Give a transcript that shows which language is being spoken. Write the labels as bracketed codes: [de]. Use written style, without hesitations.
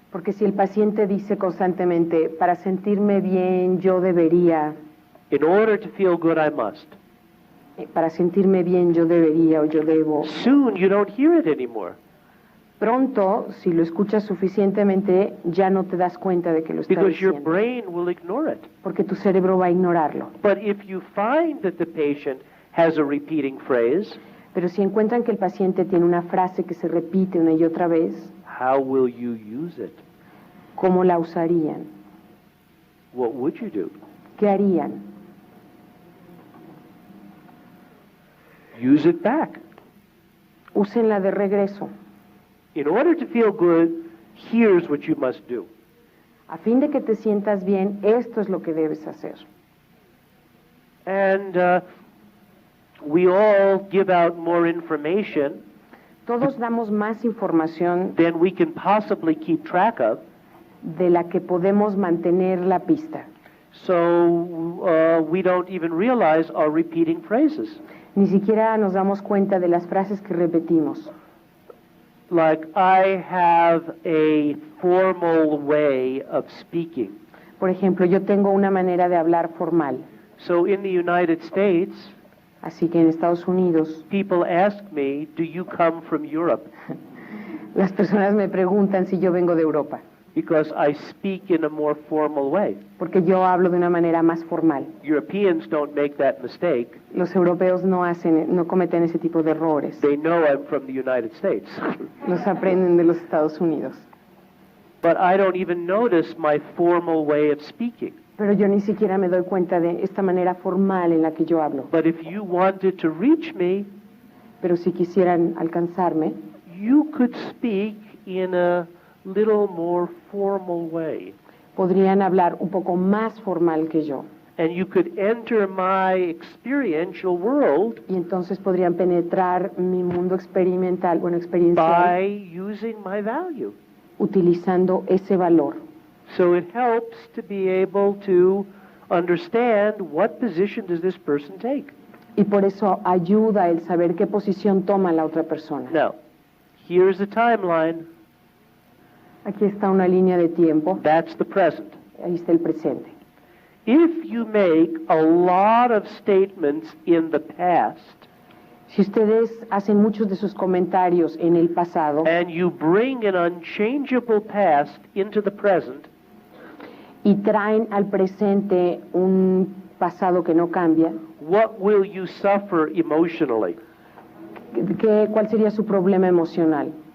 [es] Porque si el paciente dice constantemente, para sentirme bien, yo debería. [en] In order to feel good, I must. [es] Para sentirme bien, yo debería o yo debo. [en] Soon you don't hear it anymore. [es] Pronto, si lo escuchas suficientemente, ya no te das cuenta de que lo está [en] Because [es] diciendo. [en] your brain will ignore it. [es] Porque tu cerebro va a ignorarlo. [en] But if you find that the patient has a repeating phrase, [es] pero si encuentran que el paciente tiene una frase que se repite una y otra vez, [en] how will you use it? [es] ¿Cómo la usarían? [en] What would you do? [es] ¿Qué harían? [en] Use it back. [es] Úsenla de regreso. [en] In order to feel good, here's what you must do. [es] A fin de que te sientas bien, esto es lo que debes hacer. [en] And we all give out more information. [es] Todos damos más información [en] than we can possibly keep track of. [es] De la que podemos mantener la pista. [en] So we don't even realize our repeating phrases. [es] Ni siquiera nos damos cuenta de las frases que repetimos. [en] Like, I have a formal way of speaking. [es] Por ejemplo, yo tengo una manera de hablar formal. [en] So in the United States, [es] así que en Estados Unidos, [en] people ask me, do you come from Europe? [es] Las personas me preguntan si yo vengo de Europa. [en] Because I speak in a more formal way. [es] Porque yo hablo de una manera más formal. [en] Europeans don't make that mistake. [es] Los europeos no cometen ese tipo de errores. [en] They know I'm from the United States. [es] Los aprenden de los Estados Unidos. [en] But I don't even notice my formal way of speaking. [es] Pero yo ni siquiera me doy cuenta de esta manera formal en la que yo hablo. [en] But if you wanted to reach me, [es] pero si quisieran alcanzarme, [en] you could speak in a little more formal way. [es] Podrían hablar un poco más formal que yo. [en] And you could enter my experiential world. [es] Y entonces podrían penetrar mi mundo experimental, experiencial. [en] By using my value. [es] Utilizando ese valor. [en] So it helps to be able to understand what position does this person take. [es] Y por eso ayuda el saber qué posición toma la otra persona. [en] Now, here's a timeline. [es] Aquí está una línea de tiempo. [en] That's the present. [es] Ahí está el presente. [en] If you make a lot of statements in the past, [es] si ustedes hacen muchos de sus comentarios en el pasado, [en] and you bring an unchangeable past into the present, [es] y traen al presente un pasado que no cambia, [en] what will you suffer emotionally? [es] ¿Cuál sería su problema emocional?